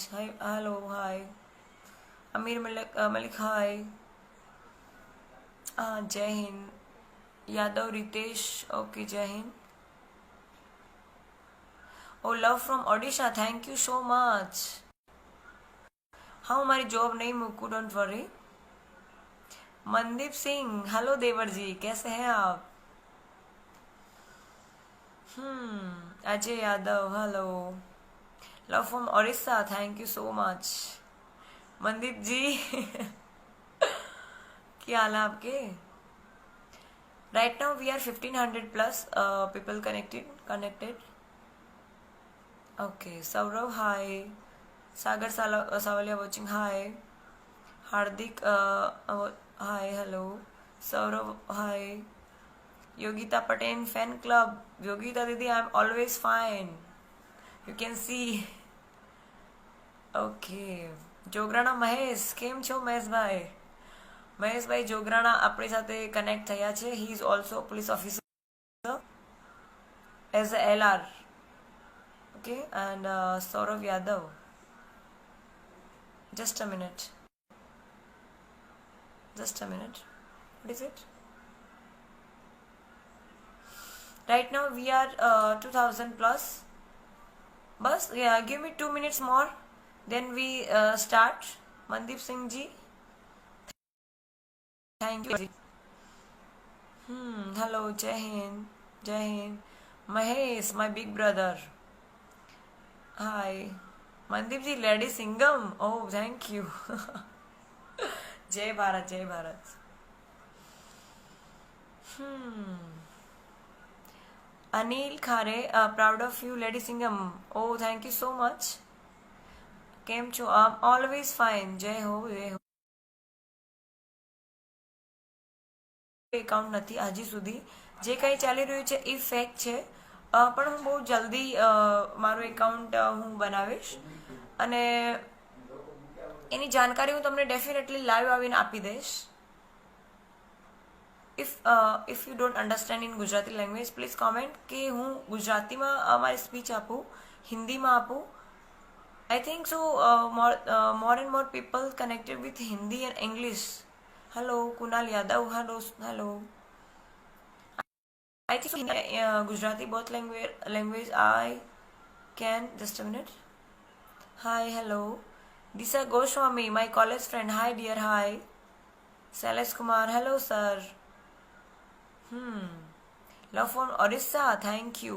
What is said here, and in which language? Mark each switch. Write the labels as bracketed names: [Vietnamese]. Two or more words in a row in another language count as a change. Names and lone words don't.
[English] Hi hello hi Amir Malik hi. [Hindi] हाँ जय हिन्द. यादव रीतेश ओके जय हिन्द. [English] Oh love from Odisha thank you so much. [Gujarati] હા હું મારી જોબ નહીં મૂકું [English] don't worry. [Hindi] मनदीप सिंह हेलो देवर जी कैसे हैं आप. अजय यादव हेलो. [English] Love from Odisha thank you so much. [Hindi] मनदीप जी क्या हाल है आपके. [English] Right now we are 1500 plus people connected. OK Saurabh hi. Sagar Savaliya watching hi. Hardik hi hello. Saurabh hi. Yogita Patel fan club. Yogita didi I am always fine you can see. [Gujarati] ઓકે જોગરાણા મહેશ કેમ છો મહેશભાઈ. મહેશભાઈ જોગરાણા આપણી સાથે કનેક્ટ થયા છે. [English] He is also police officer as a LR. OK and Saurabh Yadav. Just a minute. What is it? Right now we are 2000 plus. Bus, yeah, give me 2 minutes more. Then we start. Mandeep Singh ji. Thank you. Hello, [Hindi] जय हिन्द. जय हिन्द. [English] Mahesh, my big brother. Hi. Mandeep ji, Lady Singham. Oh, thank you. [Hindi] जय भारत जय भारत. [English] Anil Khare proud of you Lady Singham. Oh thank you so much. [Gujarati] કેમ છો [English] always fine. [Hindi] जय हो जय हो. [Gujarati] એકાઉન્ટ નથી હજી સુધી. જે કંઈ ચાલી રહ્યું છે એ ફેક છે પણ હું બહુ જલ્દી મારું એકાઉન્ટ હું બનાવીશ અને એની જાણકારી હું તમને [English] definitely live [Gujarati] આવીને આપી દઈશ. [English] If you don't understand in Gujarati language please comment [Gujarati] કે હું ગુજરાતીમાં મારી સ્પીચ આપું, હિન્દીમાં આપું. [English] I think so more and more people connected with Hindi and English. Hello Kunal Yadav hello. I think Gujarati both language I can. Just a minute. Hi, hello. Disha Goswami, my college friend. Hi, dear. Hi. Sailesh Kumar. Hello, sir. Love from Orissa. Thank you.